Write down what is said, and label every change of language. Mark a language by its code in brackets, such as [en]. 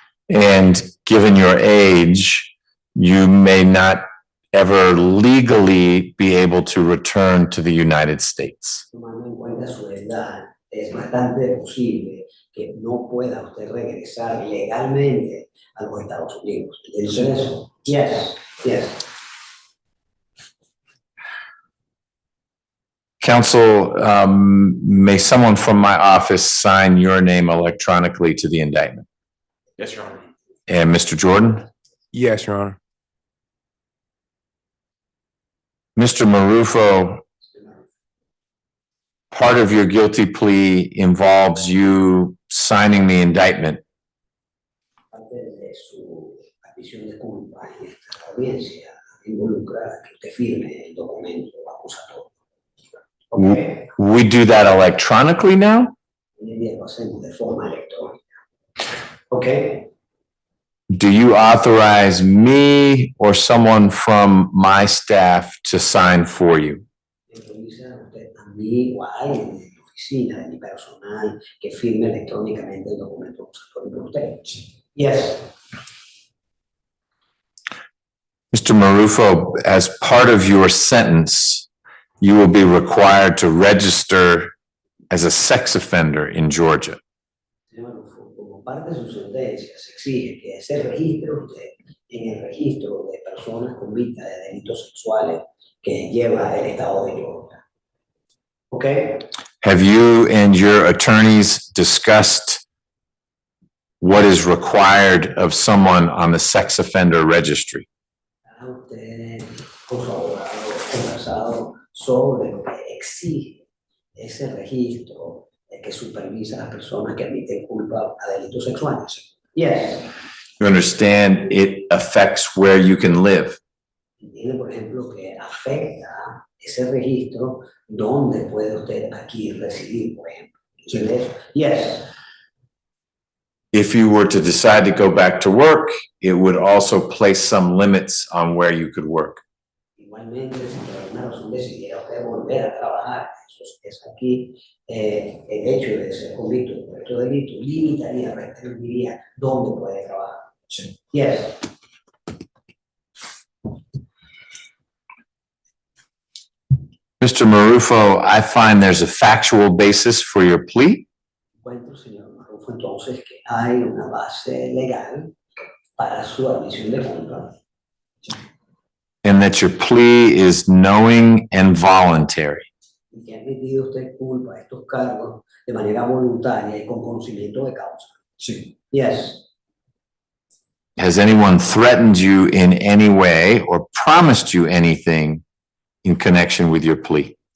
[en] And given your age, you may not ever legally be able to return to the United States. [es] Tomando en cuenta su edad, es bastante posible que no pueda usted regresar legalmente a los Estados Unidos. ¿Entiende eso? [en] Yes. Yes. Counsel, may someone from my office sign your name electronically to the indictment? Yes, Your Honor. And Mr. Jordan? Yes, Your Honor. Mr. Marufo, part of your guilty plea involves you signing the indictment. [es] Parte de su admisión de culpa en esta audiencia involucra que usted firme el documento acusatorio. [en] Okay. We do that electronically now? [es] Hoy en día lo hacemos de forma electrónica. [en] Okay. Do you authorize me or someone from my staff to sign for you? [es] Autoriza usted a mí o a alguien de mi oficina, de mi personal, que firme electrónicamente el documento acusatorio por usted. [en] Yes. Mr. Marufo, as part of your sentence, you will be required to register as a sex offender in Georgia. [es] Como parte de su sentencia, se exige que se registre usted en el registro de personas convictas de delitos sexuales que lleva el Estado de Georgia. [en] Okay. Have you and your attorneys discussed what is required of someone on the sex offender registry? [es] ¿Ha usted con su abogado conversado sobre lo que exige ese registro que supervisa a las personas que admiten culpa a delitos sexuales? [en] Yes. You understand it affects where you can live. [es] Entiende, por ejemplo, que afecta ese registro donde puede usted aquí residir, por ejemplo. ¿Entiende eso? [en] Yes. If you were to decide to go back to work, it would also place some limits on where you could work. [es] Igualmente, si por alguna razón decidiera usted volver a trabajar, eso es aquí, el hecho de ser convicto por estos delitos limitaría, restringiría dónde puede trabajar. Sí. [en] Yes. Mr. Marufo, I find there's a factual basis for your plea. [es] Encuentro, señor Marufo, entonces que hay una base legal para su admisión de culpa. [en] And that your plea is knowing and voluntary. [es] Y que ha admitido usted culpa a estos cargos de manera voluntaria y con conocimiento de causa. Sí. [en] Yes. Has anyone threatened you in any way or promised you anything in connection with your plea?